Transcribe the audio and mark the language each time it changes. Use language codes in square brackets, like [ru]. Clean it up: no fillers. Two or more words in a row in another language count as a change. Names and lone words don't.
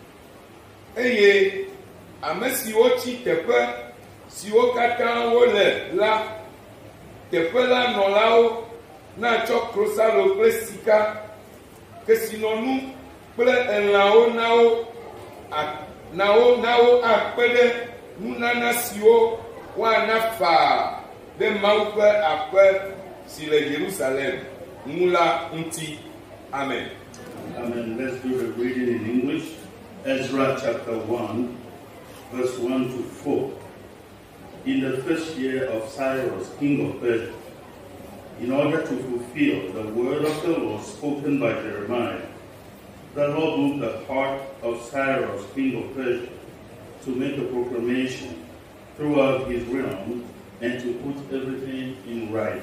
[ee] Eye ame siwo tsi teƒe siwo katã wole la, teƒe la nɔlawo natsɔ klosalo kple sika, kesinɔnu kple elãwo na wo akpe ɖe nunana siwo woana faa ɖe Mawu ƒe aƒe si le Yerusalem ŋu la ŋuti. Amen. Amen. [en] Let's do the reading in English. Ezra chapter 1, verse 1 to 4. In the first year of Cyrus, king of Persia, in order to fulfill the word of the Lord spoken by Jeremiah, the Lord moved the heart of Cyrus, king of Persia, to make a proclamation throughout his realm and to put everything in writing.